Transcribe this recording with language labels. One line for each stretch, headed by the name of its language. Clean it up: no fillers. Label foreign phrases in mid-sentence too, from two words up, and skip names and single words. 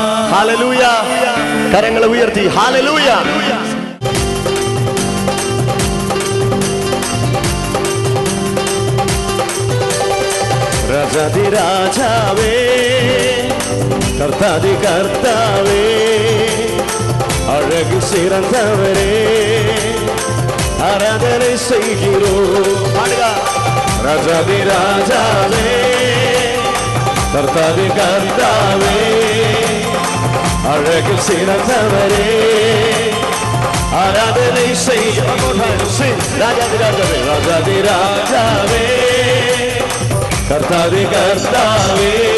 Malayalam: ഹല്ലേലൂയ. കരങ്ങൾ ഉയർത്തി ഹല്ലേലൂയ. രാജാതി രാജാവേ, കർത്താതി കർത്താവേ,
Tamil: அழகு சிறந்தவரே, ஆராதனை செய்கிறோம். ராஜாதி ராஜாவே, கர்த்தாதி கர்த்தாவே, அழகில் சிறந்தவரே ஆராதனை செய்ய ராஜாதி ராஜாவே ராஜாதி ராஜாவே கர்த்தாவே கர்த்தாவே